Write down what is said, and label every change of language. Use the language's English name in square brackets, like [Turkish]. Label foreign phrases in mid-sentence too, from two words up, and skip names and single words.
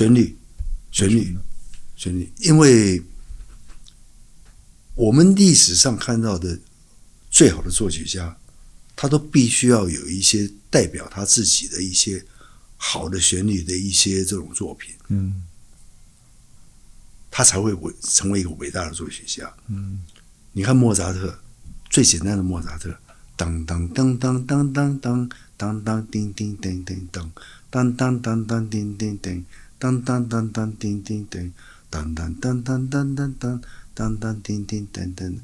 [Chinese] 旋律，因為我們歷史上看到的最好的作曲家，他都必須要有一些代表他自己的一些好的旋律的一些這種作品。他才會成為一個偉大的作曲家。你看莫扎特，最簡單的莫扎特，當當當當當當當當當叮叮叮叮當，當當當當叮叮叮，當當當當叮叮叮，當當當當當當當當當叮叮叮叮。